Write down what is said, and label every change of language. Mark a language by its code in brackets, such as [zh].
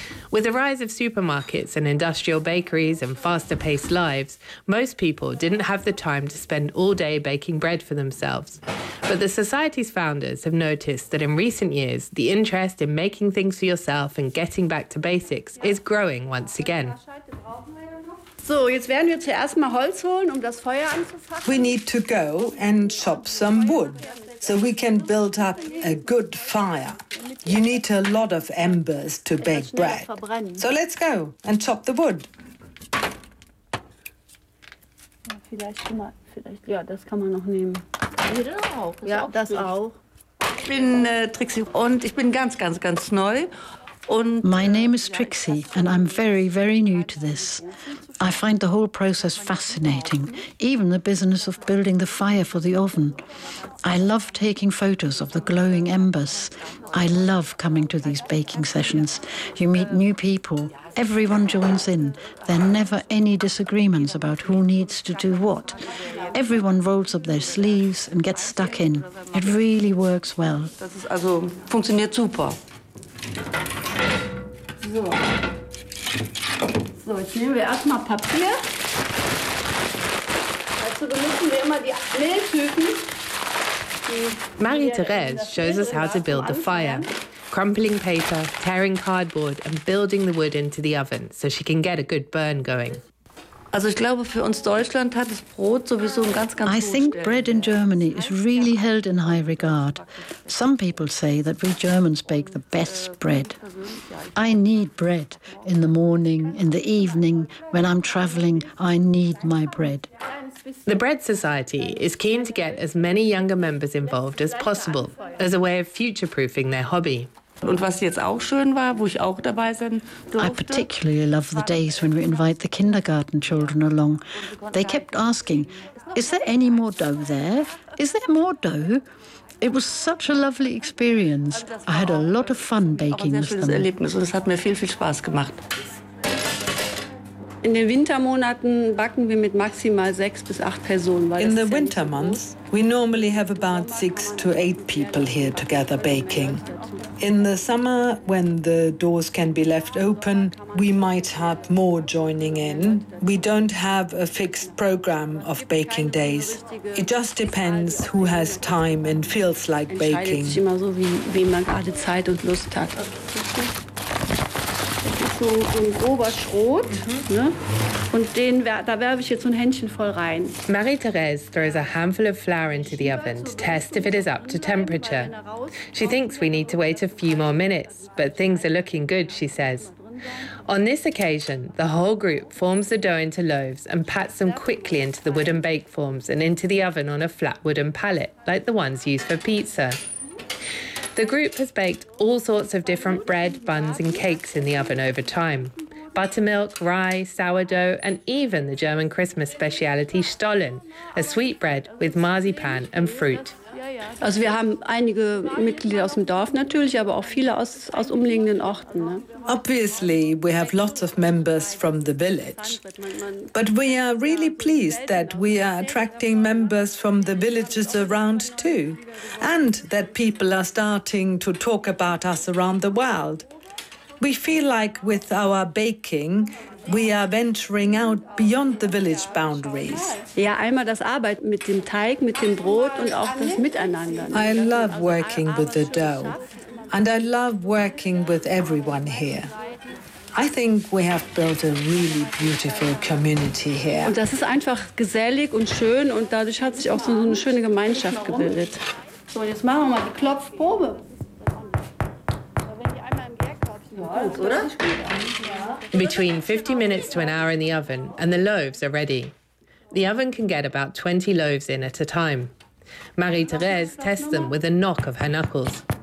[en] With the rise of supermarkets and industrial bakeries and faster-paced lives, most people didn't have the time to spend all day baking bread for themselves. But the society's founders have noticed that in recent years, the interest in making things for yourself and getting back to basics is growing once again. [de] So, jetzt werden wir zuerst mal Holz holen, um das Feuer anzufachen. [en] We need to go and chop some wood, so we can build up a good fire. You need a lot of embers to bake bread. So let's go and chop the wood. [de] Vielleicht, nehmen. Ja, das auch. Ich bin Trixi und ich bin ganz neu. [en] My name is Trixie, and I'm very, very new to this. I find the whole process fascinating, even the business of building the fire for the oven. I love taking photos of the glowing embers. I love coming to these baking sessions. You meet new people, Everyone joins in. There are never any disagreements about who needs to do what. Everyone rolls up their sleeves and gets stuck in. It really works well. [de] Also funktioniert super. So. So, jetzt nehmen wir erstmal Papier. Also benutzen wir immer die Mehltüten. [en] Marie-Therese shows us how to build the fire, crumpling paper, tearing cardboard and building the wood into the oven so she can get a good burn going. [de] Also ich glaube, für uns Deutschland hat das Brot sowieso ein ganz, ganz [en] I think bread in Germany is really held in high regard. Some people say that we Germans bake the best bread. I need bread in the morning, in the evening, when I'm traveling, I need my bread. The Bread Society is keen to get as many younger members involved as possible, as a way of future-proofing their hobby. [de] Und was jetzt auch schön war, wo ich auch dabei sein durfte. [en] I particularly love the days when we invite the kindergarten children along. They kept asking, is there any more dough there? Is there more dough? It was such a lovely experience. I had a lot of fun baking with them. [de] Auch ein sehr schönes Erlebnis und es hat mir viel, viel Spaß gemacht. In den Wintermonaten backen wir mit maximal 6 bis 8 Personen. In the winter months, we normally have about 6 to 8 people here together baking. In the summer, when the doors can be left open, we might have more joining in. We don't have a fixed program of baking days. It just depends who has time and feels like baking. Es ist immer so, wie man gerade Zeit und Lust hat. So ein grober Schrot, ne? Und da werfe ich jetzt so ein Händchen voll rein. [en] Marie-Therese throws a handful of flour into the oven to test if it is up to temperature. She thinks we need to wait a few more minutes, but things are looking good, she says. On this occasion, the whole group forms the dough into loaves and pats them quickly into the wooden bake forms and into the oven on a flat wooden pallet, like the ones used for pizza. The group has baked all sorts of different bread, buns and cakes in the oven over time. Buttermilk, rye, sourdough and even the German Christmas speciality Stollen, a sweet bread with marzipan and fruit. [de] Also wir haben einige Mitglieder aus dem Dorf natürlich, aber auch viele aus umliegenden Orten. Ne? [en] Obviously, we have lots of members from the village. But we are really pleased that we are attracting members from the villages around too. And that people are starting to talk about us around the world. We feel like with our baking, we are venturing out beyond the village boundaries. [de] Ja, einmal das Arbeit mit dem Teig, mit dem Brot und auch das Miteinander. [en] I love working with the dough and I love working with everyone here. I think we have built a really beautiful community here. [de] Und das ist einfach gesellig und schön und dadurch hat sich auch so eine schöne Gemeinschaft gebildet. So, jetzt machen wir mal die Klopfprobe. [en] Between 50 minutes to an hour in the oven and the loaves are ready. The oven can get about 20 loaves in at a time. Marie-Therese tests them with a knock of her knuckles.